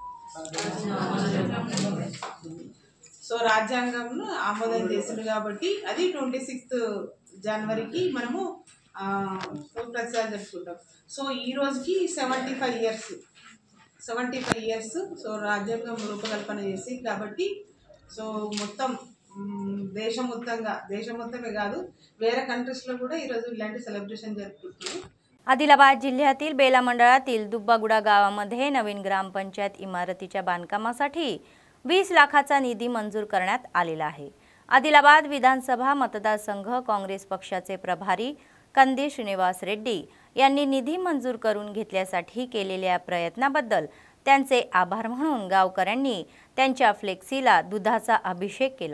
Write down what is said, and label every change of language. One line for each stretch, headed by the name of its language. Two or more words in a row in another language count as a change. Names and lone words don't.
Telugu: సో రాజ్యాంగంను ఆమోదం చేసింది కాబట్టి అది 26th జనవరికి మనము ప్రతిసారి జరుపుకుంటాం. సో ఈ రోజుకి 75 ఇయర్స్. సో రాజ్యాంగం రూపకల్పన చేసి కాబట్టి సో మొత్తం దేశం మొత్తమే కాదు వేరే कंट्रीजला కూడా ఈరోజు ఇలాంటి సెలబ్రేషన్ జరుపుకుంటున్నాం.
Marathi: आदिलाबाद जिल्ह्यातील बेला मंडळातील दुब्बागुडा गावामध्ये नवीन ग्रामपंचायत इमारतीच्या बांधकामासाठी 20 लाखाचा निधी मंजूर करण्यात आलेला आहे. आदिलाबाद विधानसभा मतदारसंघ काँग्रेस पक्षाचे प्रभारी कंदी श्रीनिवास रेड्डी यांनी निधी मंजूर करून घेतल्यासाठी केलेल्या प्रयत्नाबद्दल त्यांचे आभार म्हणून गावकऱ्यांनी त्यांच्या फ्लेक्सीला दुधाचा अभिषेक केला.